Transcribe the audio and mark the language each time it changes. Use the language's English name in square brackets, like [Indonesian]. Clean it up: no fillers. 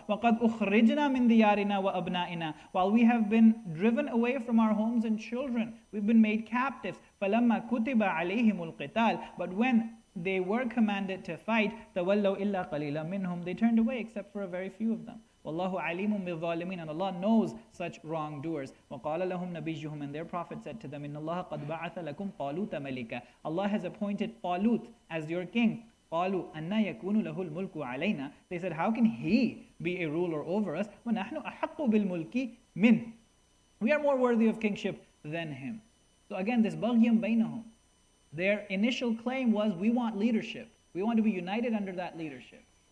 [Arabic] وَقَدْ أُخْرِجْنَا مِنْ دِيَارِنَا وَأَبْنَائِنَا. [English] While we have been driven away from our homes and children, we've been made captives. [Arabic] فَلَمَّا كُتِبَ عَلَيْهِمُ الْقِتَالِ. [English] But when they were commanded to fight, [Arabic] تَوَلَّوْا إِلَّا قَلِيلًا مِنْهُمْ. [English] They turned away except for a very few of them. [Arabic] Wallahu alimun bil-zalimin, [English] and Allah knows such wrongdoers. [Arabic] وَقَالَ لَهُمْ نَبِيُّهُمْ, [English] and their Prophet said to them, [Arabic] إِنَّ اللَّهَ قَدْ بَعَثَ لَكُمْ طَالُوتَ مَلِكًا. [English] Allah has appointed Talut as your king. [Arabic] قَالُوا أَنَّا يَكُونُ لَهُ الْمُلْكُ عَلَيْنَا. [English] They said, how can he be a ruler over us? [Arabic] وَنَحْنُ أَحَقُّ بِالْمُلْكِ مِنْهُ. [English] We are more worthy of kingship than him. So again, this [Arabic] بَغْيًا بَيْنَهُمْ. [English] Their initial claim was, we want leadership. We want to be united under that leadership.